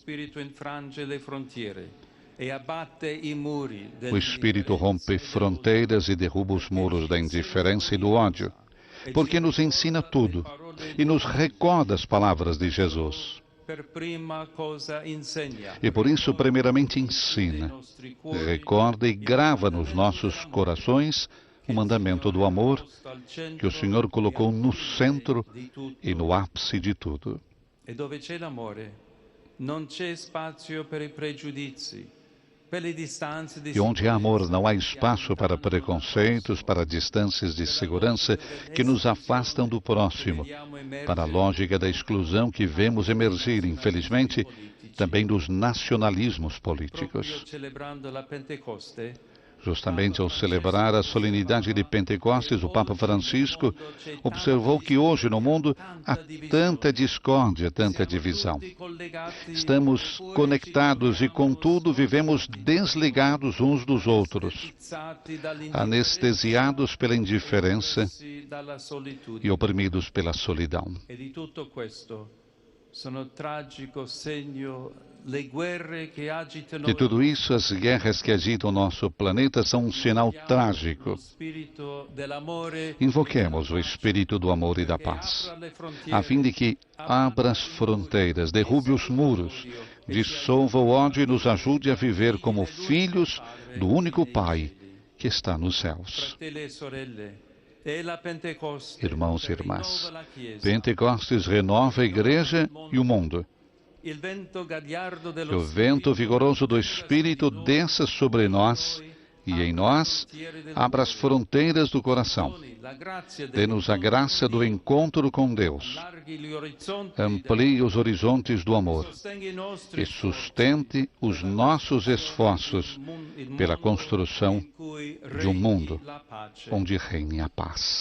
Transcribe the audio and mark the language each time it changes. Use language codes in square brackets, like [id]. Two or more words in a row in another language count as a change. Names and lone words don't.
[pt] O Espírito rompe fronteiras e derruba os muros da indiferença e do ódio, porque nos ensina tudo e nos recorda as palavras de Jesus. E por isso, primeiramente, ensina, recorda e grava nos nossos corações o mandamento do amor que o Senhor colocou no centro e no ápice de tudo. [it] E dove c'è l'amore, non c'è spazio per i pregiudizi, per le distanze di [pt] E onde há amor, [it] sicurezza [pt] não há espaço para preconceitos, para distâncias de segurança que nos afastam do próximo, para a lógica da exclusão que vemos emergir, infelizmente, também dos nacionalismos políticos. [it] Proprio celebrando la Pentecoste, [pt] Justamente ao celebrar a solenidade de Pentecostes, o Papa Francisco observou que hoje no mundo há tanta discórdia, tanta divisão. Estamos conectados e, contudo, vivemos desligados uns dos outros, anestesiados pela indiferença e oprimidos pela solidão. [it] E di tutto questo sono tragico segno le guerre che agitano [pt] De tudo isso, as guerras que agitam o nosso planeta são um sinal trágico. [it] lo spirito dell'amore [pt] Invoquemos o espírito do amor e da paz, a fim de que abra as fronteiras, derrube os muros, dissolva o ódio e nos ajude a viver como filhos do único Pai que está nos céus. [it] fratelli e sorelle. E la Pentecoste [pt] Irmãos e irmãs, [it] rinnova la Chiesa. [pt] Pentecostes renova a Igreja e o mundo. [it] Il vento gagliardo [pt] Que [it] dello [pt] o vento vigoroso do Espírito desça sobre nós e em nós abra as fronteiras do coração. Dê-nos a graça do encontro com Deus. Amplie os horizontes do amor e sustente os nossos esforços pela construção de um mundo onde reine a paz.